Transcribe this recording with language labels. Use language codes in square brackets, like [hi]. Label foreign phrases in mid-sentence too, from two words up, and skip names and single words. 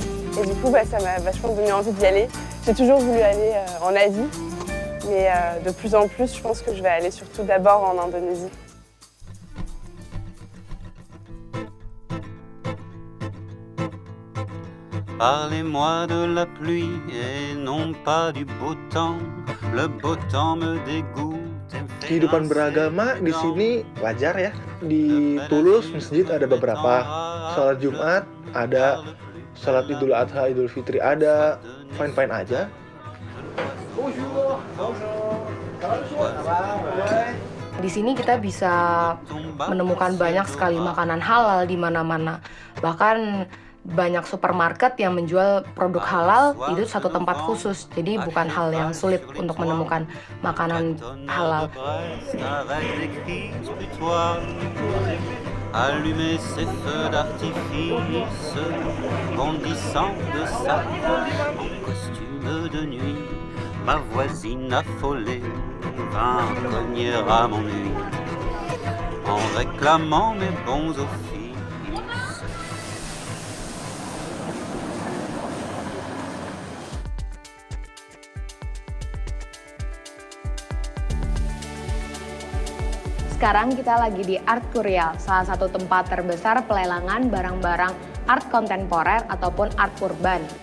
[fr] Et du coup, ça m'a vachement donné envie d'y aller. J'ai toujours voulu aller en Asie, mais de plus en plus, je pense que je vais aller surtout d'abord en Indonésie. Parlez-moi de la pluie et non pas du beau temps. Le beau temps me dégoûte. [id] Kehidupan beragama di sini wajar ya. Di Toulouse masjid ada beberapa. Salat Jumat ada, salat Idul Adha, Idul Fitri ada, fine-fine aja. Di sini kita bisa menemukan banyak sekali makanan halal di mana-mana. Bahkan banyak supermarket yang menjual produk halal itu satu tempat khusus. Jadi bukan hal yang sulit untuk menemukan makanan halal. [fr] Allumer ses feux d'artifice, bondissant de satin en costume de nuit. Ma voisine affolée vint cogner à mon nuit en réclamant mes bons offices. [id] Sekarang kita lagi di Art Curial, salah satu tempat terbesar pelelangan barang-barang art kontemporer ataupun art urban.